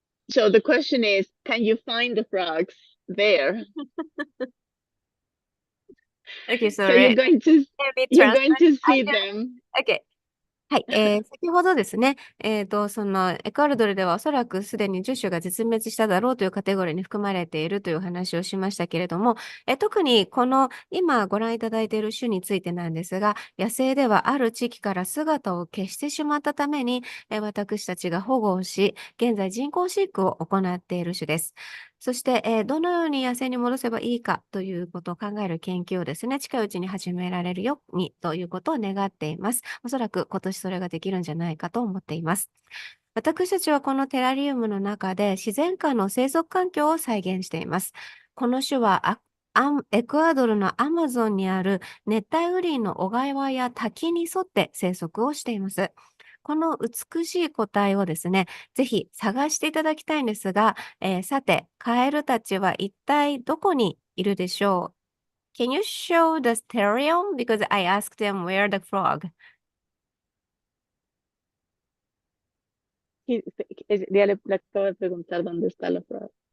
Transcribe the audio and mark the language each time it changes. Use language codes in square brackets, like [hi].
[en] So the question is, can you find the frogs there? Okay, so you're going to see them. Okay. [ja] はい、先ほどですね、そのエクアドルではおそらくすでに10種が絶滅しただろうというカテゴリーに含まれているという話をしましたけれども、特にこの今ご覧いただいている種についてなんですが、野生ではある地域から姿を消してしまったために、私たちが保護をし、現在人工飼育を行っている種です。そして、どのように野生に戻せばいいかということを考える研究をですね、近いうちに始められるようにということを願っています。おそらく今年それができるんじゃないかと思っています。私たちはこのテラリウムの中で自然界の生息環境を再現しています。この種はエクアドルのアマゾンにある熱帯雨林の小川や滝に沿って生息をしています。この美しい個体をですね、ぜひ探していただきたいんですが、さて、カエルたちは一体どこにいるでしょう？ [en] Can you show the stereo? Because I asked them where the frog. [es] Ya le acabo de preguntar dónde está la [en] frog.